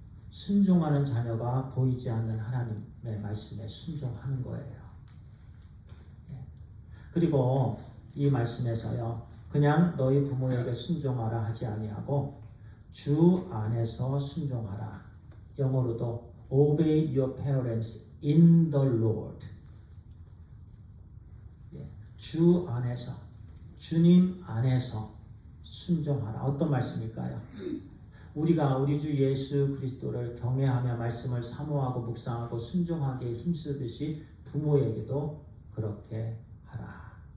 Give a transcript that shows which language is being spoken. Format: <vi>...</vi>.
<ko>순종하는 자녀가 보이지 않는 하나님의 말씀에 순종하는 거예요. 그리고 이 말씀에서요. 그냥 너희 부모에게 순종하라 하지 아니하고 주 안에서 순종하라. 영어로도</ko> <en>obey your parents in the Lord.</en> <ko>주 안에서, 주님 안에서 순종하라. 어떤 말씀일까요? 우리가 우리 주 예수 그리스도를 경외하며 말씀을 사모하고 묵상하고 순종하기에 힘쓰듯이 부모에게도 그렇게 하라.</ko>